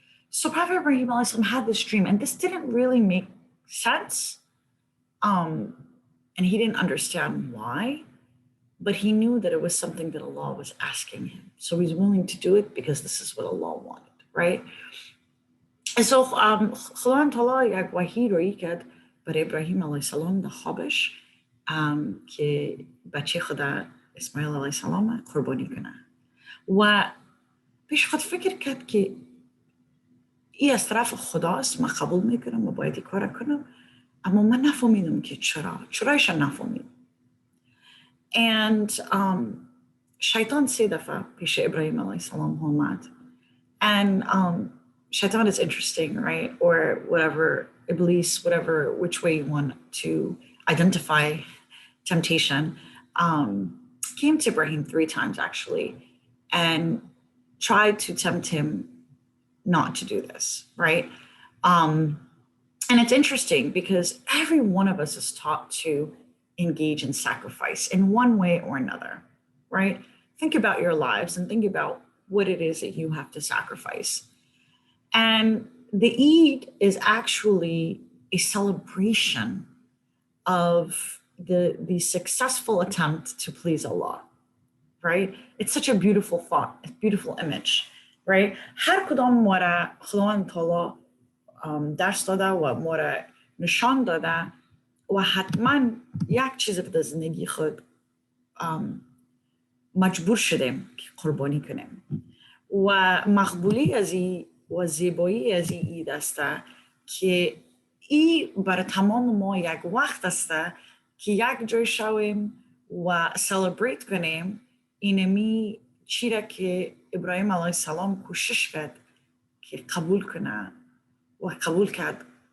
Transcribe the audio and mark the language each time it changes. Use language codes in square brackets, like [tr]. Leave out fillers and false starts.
[en] So Prophet Ibrahim had this dream, and this didn't really make sense. And he didn't understand why, but he knew that it was something that Allah was asking him. So he's willing to do it because this is what Allah wanted, right? [fa] And so Khudawand Ta'ala yak wahi royi kad bar Ibrahim alayhi salam da خوابش که بچه خدا اسماعیل علیه السلام قربانی کنه و پیش خود فکر کرد که این از طرف خداست، من قبول میکنم و باید این کار کنم، اما من نفهمیدم که چرایش نفهمیدم. [en] And [fa] شیطان 3 دفعه پیش ابراهیم علیه السلام آمد. [en] And shaitan is interesting, right? Or whatever, iblis, whatever, which way you want to identify temptation, came to Ibrahim 3 times actually, and tried to tempt him not to do this, right? And it's interesting because every one of us is taught to engage in sacrifice in one way or another, right? Think about your lives and think about what it is that you have to sacrifice. And the Eid is actually a celebration of the successful attempt to please Allah, right? It's such a beautiful thought, a beautiful image, right? [fa] هر کدام ما را خداوند تعالی درس داده و ما را نشان داده و حتما یک چیز در زندگی خود مجبور شدیم که قربانی کنیم و مقبولی از این و زیبایی از این عید است که این برای تمام ما یک وقت است که یک جای شویم و سلبریت کنیم اینمی چی را که ابراهیم علیه السلام کوشش کرد که قبول کنه و قبول کرد